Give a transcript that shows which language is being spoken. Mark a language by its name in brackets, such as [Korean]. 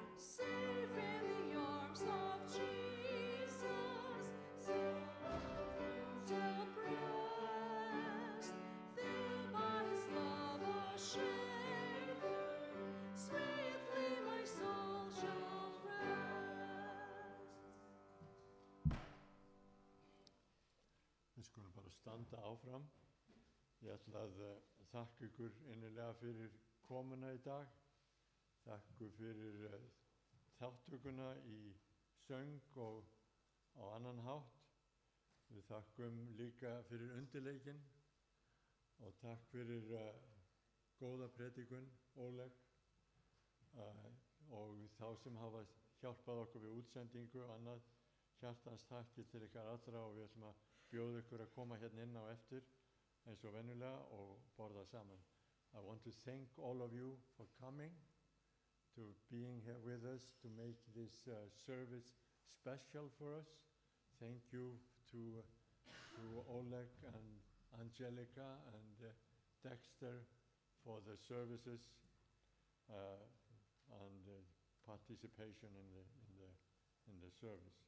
[English] Safe in the arms of Jesus, safe gentle breast, there by his love shade, sweetly my soul shall rest. [Icelandic] Við skulum bara standa áfram. Ég ætla að þakka ykkur innilega fyrir komuna í dag. Þakka ykkur fyrir þáttökuna í söng og á annan hátt. Við þakkum líka fyrir undirleikinn og takk fyrir góða predikun, Oleg, og þá sem hafa hjálpað okkur við útsendingu og annað. Hjartans þakkir til ykkar allra og við ætlum að bjóða ykkur að koma hérna inn á eftir eins og venjulega og borða saman. [English] I want to thank all of you for coming, to being here with us, to make this service special for us. Thank you to Oleg and Angelica and Dexter for the services and participation in the service.